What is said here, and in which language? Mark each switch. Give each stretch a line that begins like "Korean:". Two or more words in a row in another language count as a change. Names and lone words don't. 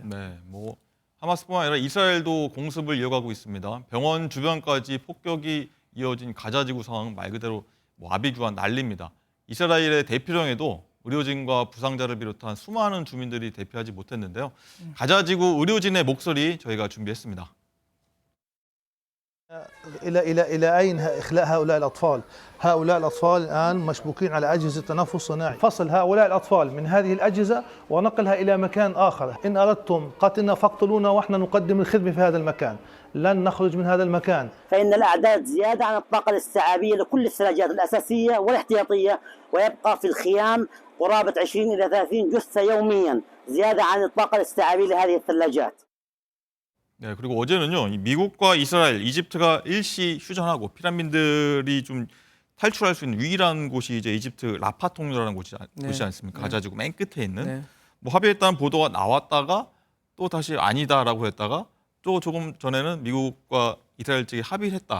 Korean: 네, 뭐 하마스뿐만 아니라 이스라엘도 공습을 이어가고 있습니다. 병원 주변까지 폭격이 이어진 가자 지구 상황은 말 그대로 뭐 아비규환 난리입니다. 이스라엘의 대피령에도 의료진과 부상자를 비롯한 수많은 주민들이 대피하지 못했는데요. 가자 지구 의료진의 목소리 저희가 준비했습니다.
Arabic: إلى أين إخلاء هؤلاء الأطفال؟ هؤلاء الأطفال الآن مشبوكين على أجهزة تنفس صناعي. فصل هؤلاء الأطفال من هذه الأجهزة ونقلها إلى مكان آخر. إن أردتم قتلنا فاقتلونا وإحنا نقدم الخدمة في هذا المكان. لن نخرج من هذا المكان. فإن الأعداد زيادة عن الطاقة الاستيعابية لكل الثلاجات الأساسية والاحتياطية ويبقى في الخيام قرابة 20 إلى 30 جثة يوميا زيادة عن الطاقة الاستيعابية لهذه الثلاجات.
Korean: 네, 그리고 어제는요, 미국과 이스라엘, 이집트가 일시 휴전하고 피난민들이 좀 탈출할 수 있는 유일한 곳이 이제 이집트 라파 통로라는 곳이지 않습니까? 가자 지구 맨 끝에 있는 뭐 합의했다는 보도가 나왔다가 또 다시 아니다라고 했다가 또 조금 전에는 미국과 이스라엘 측이 합의를 했다.